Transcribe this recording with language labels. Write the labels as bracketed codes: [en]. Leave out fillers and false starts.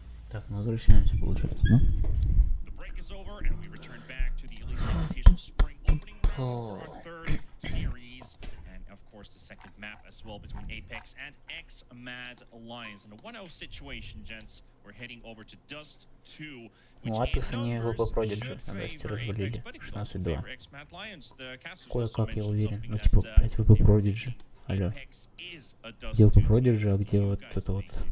[ru] Так, мы возвращаемся, получается, да? [en] The break is over, and we return back to the Elite Invitational Spring opening round for our third series, and of course the second map as well between Apeks and X-Mad Alliance. In a 1-0 situation, gents, we're heading over to Dust 2. [ru] Ну, Апекс они ВП Продиджи на Дасте развалили. 16-2. Кое-как я уверен. Ну, типа, блять, ВП Продиджи. Алло. Где ВП Продиджи, а где вот это вот?